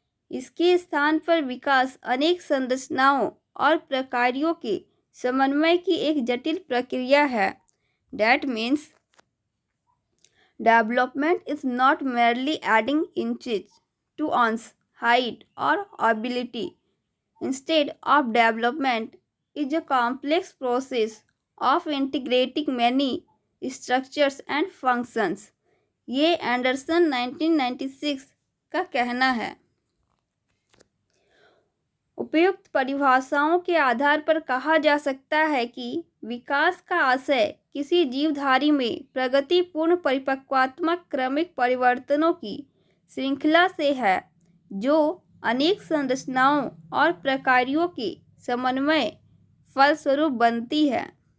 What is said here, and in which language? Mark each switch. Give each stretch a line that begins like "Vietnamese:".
Hindi: इसके स्थान पर विकास अनेक संरचनाओं और प्रक्रियाओं के समन्वय की एक जटिल प्रक्रिया है।
English: That means development is not merely adding inches to one's height or ability. Instead of development is a complex process of integrating many structures and functions.
Hindi: ये एंडरसन 1996 का कहना है। उपयुक्त परिभाषाओं के आधार पर कहा जा सकता है कि विकास का आशय किसी जीवधारी में प्रगतिपूर्ण परिपक्वात्मक क्रमिक परिवर्तनों की श्रृंखला से है जो अनेक संरचनाओं और प्रकारों के समन्वय फलस्वरूप बनती है।